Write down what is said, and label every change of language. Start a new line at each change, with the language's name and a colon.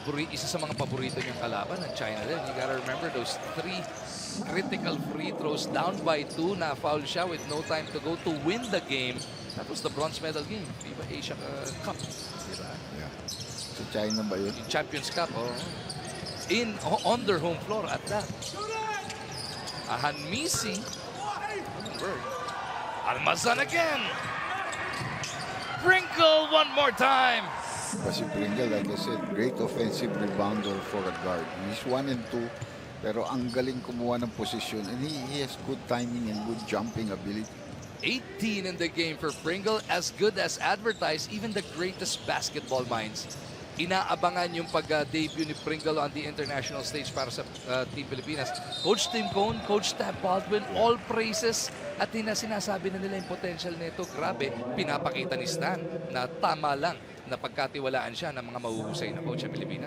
Filipino: Isa sa mga paborito niyang kalaban ng China din.
English: You gotta remember those 3 critical free throws down by 2
Filipino: na foul siya
English: with no time to go to win the game. That was the bronze medal game. FIBA Asia Cup.
Filipino: Diba? Yeah. Sa China ba yun? Yung Champions Cup. Oh.
English: On their home floor at that. Ahanmisi. Almazan again. Pringle one more time.
Filipino: Kasi
English: Pringle, like I said, great offensive rebounder for a guard. He's 1 and 2,
Filipino: pero ang galing kumuha ng posisyon,
English: and he has good timing and good jumping ability. 18 in the game for Pringle, as good as advertised. Even the greatest basketball minds
Filipino: inaabangan yung pag-debut ni Pringle
English: on the international stage
Filipino: para sa
English: Team Pilipinas.
Filipino: Coach Tim Cone, Coach Tab Baldwin,
English: all praises,
Filipino: at sinasabi na nila yung potential nito. Grabe, pinapakita ni Stan na tama lang na pagkatiwalaan siya ng mga mahuhusay na coach sa Pilipinas.